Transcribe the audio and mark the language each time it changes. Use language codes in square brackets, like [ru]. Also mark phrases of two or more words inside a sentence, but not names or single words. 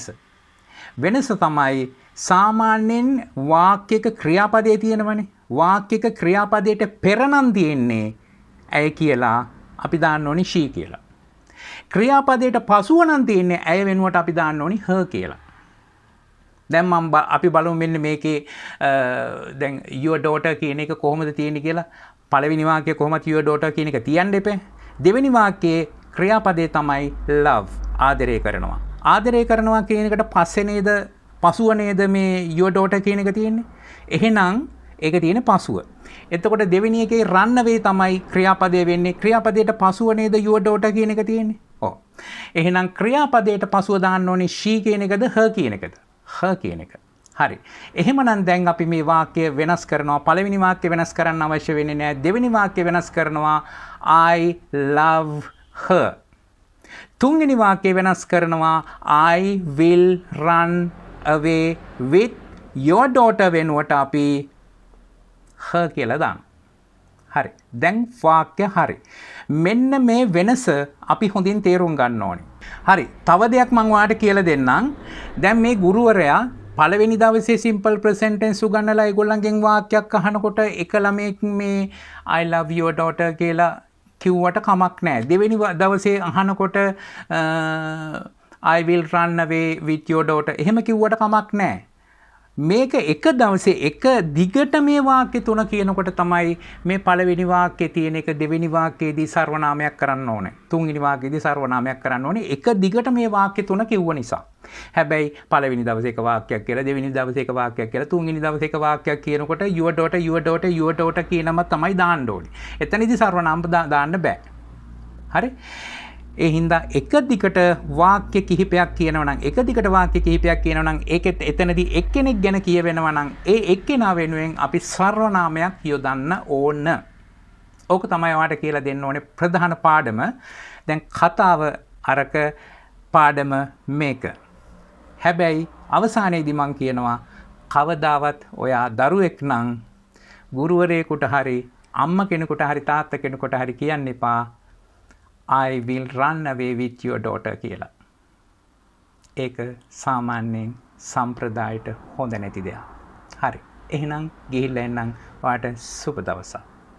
[si] වෙනස තමයි සාමාන්‍යයෙන් වාක්‍යයක ක්‍රියාපදයේ තියෙනවනේ. වාක්‍යයක ක්‍රියාපදයට පෙර නම් තියෙන්නේ ඇය කියලා අපි දාන්න ඕනේ she කියලා. ක්‍රියාපදයට පසුව නම් තියෙන්නේ ඇය වෙනුවට අපි දාන්න ඕනේ her කියලා. දැන් අපි බලමු මෙන්න මේකේ දැන් [en] your daughter [si] කියන එක කොහොමද තියෙන්නේ කියලා. පළවෙනි වාක්‍යය කොහොමද [en] your daughter [si] කියන එක තියන්න එපේ. දෙවෙනි වාක්‍යයේ ක්‍රියාපදේ තමයි love, ආදරය කරනවා. ආදරය කරනවා කියන එකට පස්සේ නේද පසුව නේද මේ [en] your daughter [si] කියන එක තියෙන්නේ. එහෙනම් ඒක තියෙන්නේ පසුව. එතකොට දෙවෙනි එකේ [en] run away [si] තමයි ක්‍රියාපදය වෙන්නේ. ක්‍රියාපදයට පසුව නේද [en] your daughter [si] කියන එක තියෙන්නේ. ඔව්. එහෙනම් ක්‍රියාපදයට පසුව දාන්න ඕනේ she කියන එකද her කියන එකද? her කියන එක. හරි. එහෙමනම් දැන් අපි මේ වාක්‍ය වෙනස් කරනවා. පළවෙනි වාක්‍ය වෙනස් කරන්න අවශ්‍ය වෙන්නේ නැහැ. දෙවෙනි වාක්‍ය වෙනස් කරනවා [en] I love her. [si] තුන්වෙනි වාක්‍ය වෙනස් කරනවා [en] I will run away with your daughter [si] වෙනුවට අපි her කියලා දානවා. හරි. දැන් වාක්‍ය හරි. මෙන්න මේ වෙනස අපි හොඳින් තේරුම් ගන්න ඕනේ. හරි. තව දෙයක් මම ඔයාලට කියලා දෙන්නම්. දැන් මේ ගුරුවරයා පළවෙනි දවසේ [en] simple present tense [si] උගන්වලා ඒගොල්ලන්ගෙන් වාක්‍යයක් අහනකොට එක ළමයෙක් මේ [en] I love your daughter [si] කියලා කිව්වට කමක් නැහැ. දෙවෙනි දවසේ අහනකොට [en] I will run away with your daughter [si] එහෙම කිව්වට කමක් නැහැ. මේක එක දවසේ එක දිගට මේ වාක්‍ය තුන කියනකොට තමයි මේ පළවෙනි වාක්‍යයේ තියෙන එක දෙවෙනි වාක්‍යයේදී සර්වනාමයක් කරන්න ඕනේ. තුන්වෙනි වාක්‍යයේදී සර්වනාමයක් කරන්න ඕනේ. එක දිගට මේ වාක්‍ය තුන කිව්ව නිසා. හැබැයි පළවෙනි දවසේ එක වාක්‍යයක් කියලා දෙවෙනි දවසේ එක වාක්‍යයක් කියලා තුන්වෙනි දවසේ එක වාක්‍යයක් කියනකොට [en] your daughter your daughter your daughter [si] කියනම තමයි දාන්න ඕනේ. එතනදී සර්වනාම දාන්න බෑ. හරි? ඒ හින්දා එක දිගට වාක්‍ය කිහිපයක් කියනවා නම් එක දිගට වාක්‍ය කිහිපයක් කියනවා නම් ඒකෙත් එතනදී එක්කෙනෙක් ගැන කියවෙනවා නම් ඒ එක්කෙනා වෙනුවෙන් අපි සර්වනාමයක් යොදන්න ඕන. ඕක තමයි ඔයාලට කියලා දෙන්න ඕනේ ප්‍රධාන පාඩම. දැන් කතාව අරක පාඩම මේක. හැබැයි අවසානයේදී මම කියනවා කවදාවත් ඔයා දරුවෙක් නම් ගුරුවරයෙකුට හරි අම්මා කෙනෙකුට හරි තාත්තා කෙනෙකුට හරි කියන්න එපා [en] I will run away with your daughter [si] කියලා. ඒක සාමාන්‍යයෙන් සම්ප්‍රදායට හොඳ නැති දෙයක්. හරි. එහෙනම් ගිහිල්ලා එන්නම්. ඔයාට සුබ දවසක්.